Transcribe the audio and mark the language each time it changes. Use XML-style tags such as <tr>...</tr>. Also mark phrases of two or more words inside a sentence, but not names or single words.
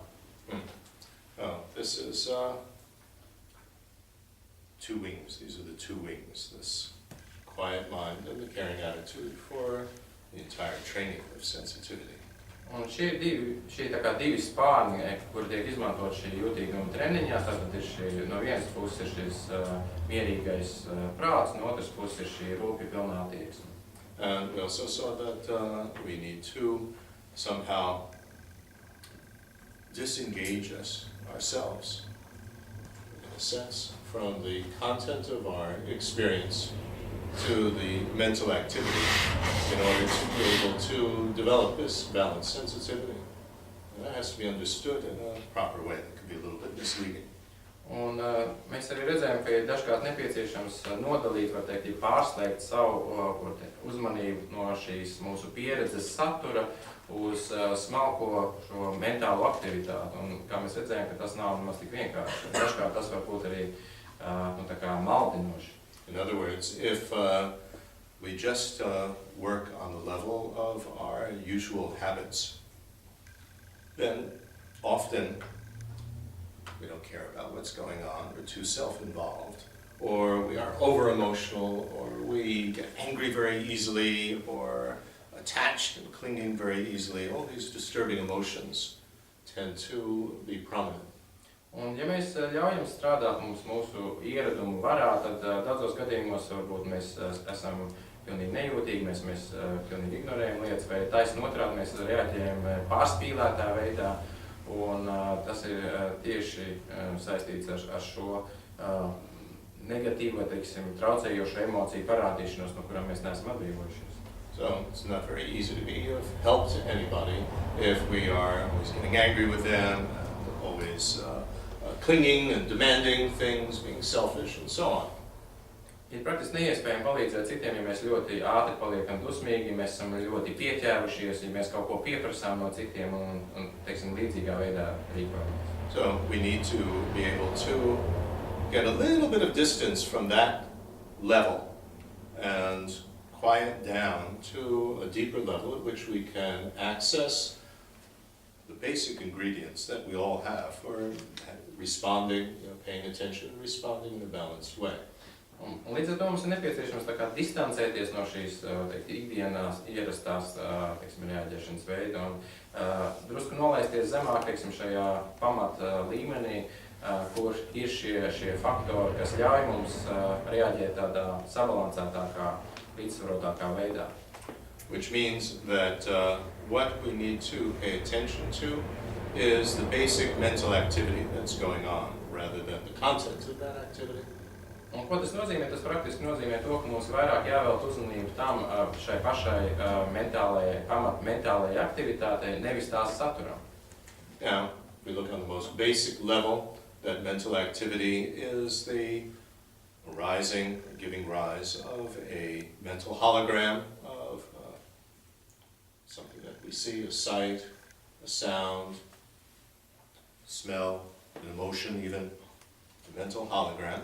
<en>Oh, this is two wings. These are the two wings, this quiet mind and the caring attitude for the entire training of sensitivity.</en> <lv>Un šie ir tā kā divi spārni, kuri tiek izmantot šī jūtīguma treniņā. Tātad ir šī, no vienas puses ir šis mierīgais prāts, no otras puses ir šī rūpju pilnā attieksme.</lv> <en>And we also saw that we need to somehow disengage ourselves, in a sense, from the content of our experience to the mental activity in order to be able to develop this balanced sensitivity. And that has to be understood in a proper way. It can be a little bit misleading.</en> <lv>Un mēs arī redzējām, ka ir dažkārt nepieciešams nodalīt, var teikt, pārslēgt savu uzmanību no šīs mūsu pieredzes satura uz smalko šo mentālo aktivitāti. Un kā mēs redzējām, ka tas nav nemaz tik vienkārši. Dažkārt tas var būt arī tā kā maldinoši.</lv> <en>In other words, if we just work on the level of our usual habits, then often we don't care about what's going on, we're too self-involved, or we are over-emotional, or we get angry very easily, or attached and clinging very easily. All these disturbing emotions tend to be prominent.</en> <lv>Un, ja mēs ļaujam strādāt mūsu ieradumu varā, tad daudzos gadījumos varbūt mēs esam pilnīgi nejūtīgi, mēs pilnīgi ignorējam lietas, vai taisni otrādi mēs reaģējam pārspīlētā veidā, un tas ir tieši saistīts ar šo negatīvo, teiksim, traucējošo emociju parādīšanos, no kurām mēs neesam atbrīvojušies.</lv> <en>So it's not very easy to be of help to anybody if we are always getting angry with them, always clinging and demanding things, being selfish, and so on.</en> <lv>Ir praktiski neiespējami palīdzēt citiem, ja mēs ļoti ātri paliekam dusmīgi, ja mēs esam ļoti pieķērušies, ja mēs kaut ko pieprasām no citiem un teiksim, līdzīgā veidā rīkojamies.</lv> <en>So we need to be able to get a little bit of distance from that level and quiet down to a deeper level at which we can access the basic ingredients that we all have for responding, paying attention and responding in a balanced way.</en> <lv>Un līdz ar to mums ir nepieciešams tā kā distancēties no šīs ikdienas ierastās reaģēšanas veida un drusku nolaisties zemāk šajā pamat līmenī, kur ir šie faktori, kas ļauj mums reaģēt tādā sabalansētākā, līdzsvarotākā veidā.</lv> <en>Which means that what we need to pay attention to is the basic mental activity that's going on, rather than the content of that activity.</en> <lv>Un ko tas nozīmē? Tas praktiski nozīmē to, ka mums vairāk jāvēlt uzmanību tam šai pašai mentālajai aktivitātei, nevis tās saturam.</lv> <en>Now, if we look on the most basic level, that mental activity is the arising, giving rise of a mental hologram of something that we see, a sight, a sound, smell, an emotion, even a mental hologram.</en>